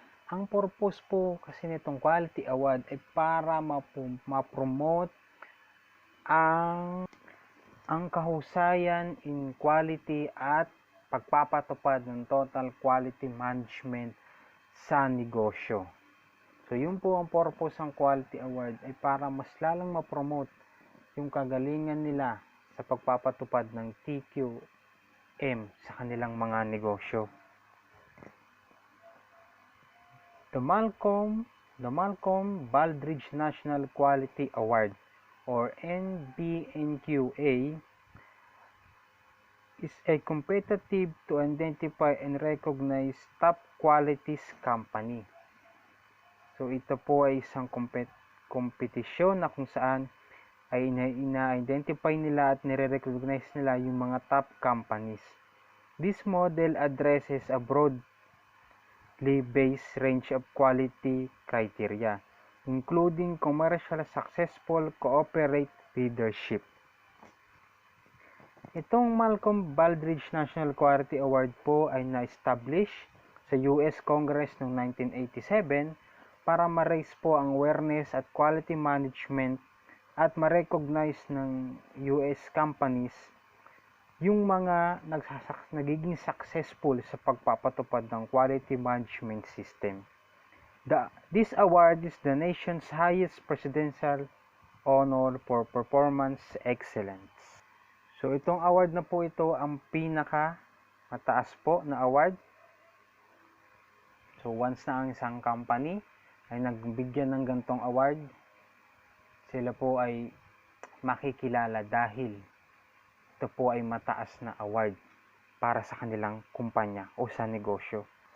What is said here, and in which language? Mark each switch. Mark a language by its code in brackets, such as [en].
[tl] Ang purpose po kasi nitong Quality Award ay para ma-promote ang kahusayan in quality at pagpapatupad ng total quality management sa negosyo. So yun po ang purpose ng Quality Award ay para mas lalong ma-promote yung kagalingan nila sa pagpapatupad ng TQM sa kanilang mga negosyo. [en] The Malcolm Baldrige National Quality Award or NBNQA is a competitive to identify and recognize top qualities company. [tl] So ito po ay isang kompetisyon na kung saan ay ina-identify nila at nire-recognize nila yung mga top companies. [en] This model addresses a broadly based range of quality criteria, including commercial successful corporate leadership. [tl] Itong Malcolm Baldrige National Quality Award po ay na-establish sa US Congress noong 1987 para ma-raise po ang awareness at quality management at ma-recognize ng US companies yung mga nagiging successful sa pagpapatupad ng quality management system. [en] This award is the nation's highest presidential honor for performance excellence. [tl] So itong award na po ito ang pinaka mataas po na award. So once na ang isang company ay nagbigyan ng gantong award, sila po ay makikilala dahil ito po ay mataas na award para sa kanilang kumpanya o sa negosyo.